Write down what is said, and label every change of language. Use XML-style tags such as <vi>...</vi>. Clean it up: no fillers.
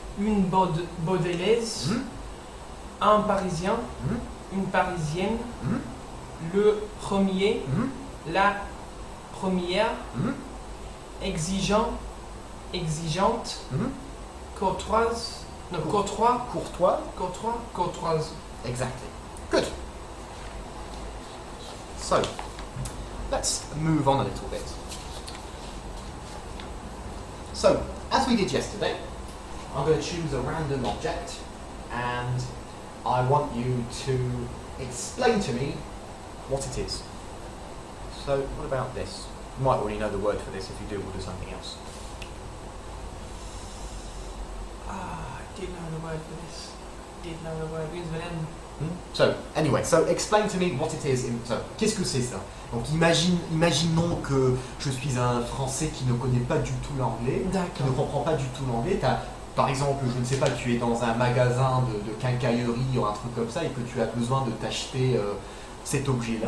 <fr>une Baudelaise, un Parisien, une Parisienne, le premier, la première, exigeant, exigeante, courtoise, non, courtois, courtoise.</fr> <en>Exactly. Good. So, let's move on a little bit. So, as we did yesterday, I'm going to choose a random object and I want you to explain to me what it is. So, what about this? You might already know the word for this. If you do, we'll do something else. I did know the word for this. Did know the word. Begins with M. So, anyway, so explain to me what it is. So,</en> <fr>qu'est-ce que c'est ça? Donc, imaginons que je suis un Français qui ne connaît pas du tout l'anglais, qui ne comprend pas du tout l'anglais. Par exemple, je ne sais pas, tu es dans un magasin de quincaillerie ou un truc comme ça et que tu as besoin de t'acheter cet objet-là.</fr>